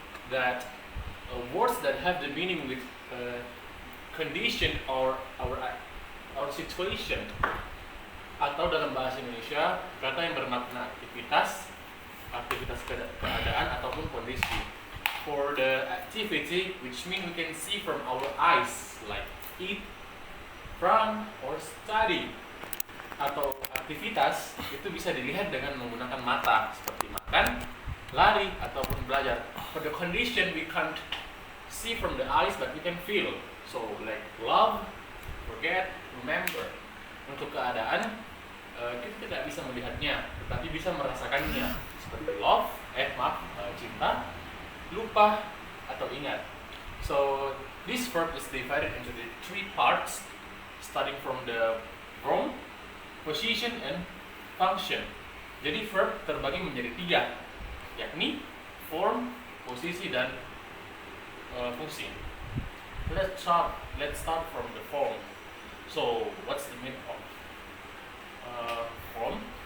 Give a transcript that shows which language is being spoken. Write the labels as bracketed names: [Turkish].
[English] That words that have the meaning with condition or our situation, [Indonesian] atau dalam bahasa Indonesia kata yang bermakna aktivitas keadaan ataupun kondisi. [English] For the activity, which means we can see from our eyes, like eat, run, or study. [Indonesian] Atau aktivitas itu bisa dilihat dengan menggunakan mata, seperti makan, lari, ataupun belajar. [English] For the condition, we can't see from the eyes, but we can feel. So like love, forget, remember. [Indonesian] Untuk keadaan, kita tidak bisa melihatnya, tetapi bisa merasakannya. Seperti love, cinta, lupa, atau ingat. [English] So this verb is divided into the three parts, starting from the form, position, and function. [Indonesian] Jadi verb terbagi menjadi tiga, yakni form, posisi, dan fungsi. [English] Let's start from the form. So what's the meaning of form?